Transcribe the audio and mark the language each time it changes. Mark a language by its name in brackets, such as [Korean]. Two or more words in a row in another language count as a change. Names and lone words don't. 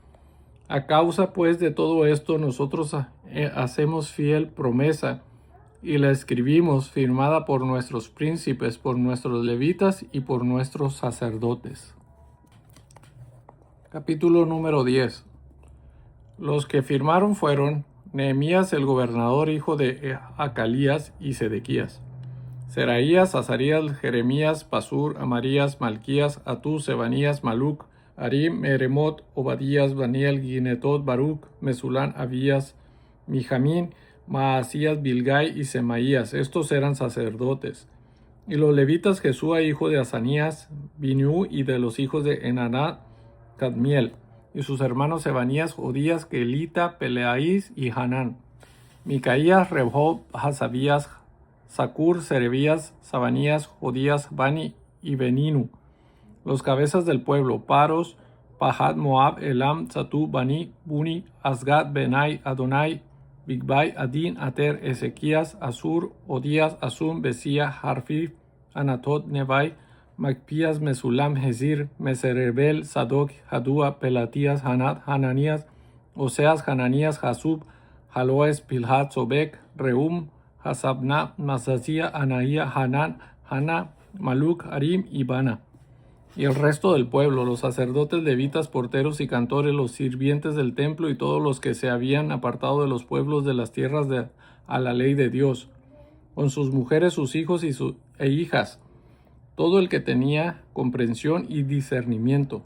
[Spanish] A causa pues de todo esto, nosotros hacemos fiel promesa, y la escribimos, firmada por nuestros príncipes, por nuestros levitas y por nuestros sacerdotes. Capítulo número 10. Los que firmaron fueron Nehemías el gobernador, hijo de Acalías, y Sedequías, Seraías, Azarías, Jeremías, Pasur, Amarías, Malquías, Atú, Sebanías, Maluc, Arim, Meremot, Obadías, Daniel, Ginetot, Baruch, Mesulán, Abías, Mijamín, Maasías, Bilgai y Semaías. Estos eran sacerdotes. Y los levitas, Jesúa, hijo de Asanías, Binú, y de los hijos de Enanat, Cadmiel, y sus hermanos Sebanías, Jodías, Kelita, Peleáis y Hanán, Micaías, Rehob, Hasabías, Zacur, Serebías, Sabanías, Jodías, Bani y Beninu. Los cabezas del pueblo: Paros, Pahat, Moab, Elam, Zatú, Bani, Buni, Asgad, Benai, Adonai, Bigbai, Adin, Ater, Ezequías, Asur, Odías, Asum, Besía, Harfif, Anatot, Nebai, Macpías, Mesulam, Hezir, Meserebel, Sadoc, Hadúa, Pelatías, Hanat, Hananías, Oseas, Hananías, Jasub, Jaloes, Pilhat, Sobek, Reum, Hasabna, Masasía, Anaía, Hanán, Haná, Maluc, Harim y Bana. Y el resto del pueblo, los sacerdotes, levitas, porteros y cantores, los sirvientes del templo y todos los que se habían apartado de los pueblos de las tierras a la ley de Dios, con sus mujeres, sus hijos e hijas, todo el que tenía comprensión y discernimiento,